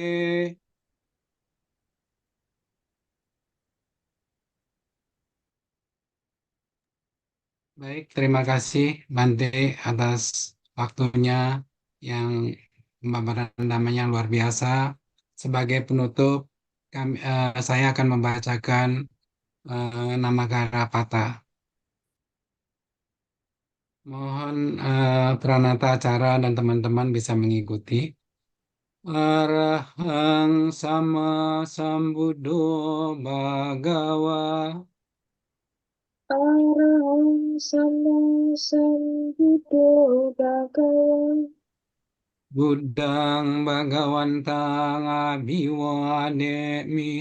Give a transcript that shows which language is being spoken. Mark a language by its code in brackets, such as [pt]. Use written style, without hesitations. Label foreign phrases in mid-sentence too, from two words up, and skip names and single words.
[id] Baik, terima kasih Bante atas waktunya yang pembabaran namanya luar biasa. Sebagai penutup, saya akan membacakan nama Garapata. Mohon peranata acara dan teman-teman bisa mengikuti. [pi] Arahang sama sambuddho bhagawa. Arahang sama sambuddho bhagawa. Buddhang bhagawantang abhiwademi.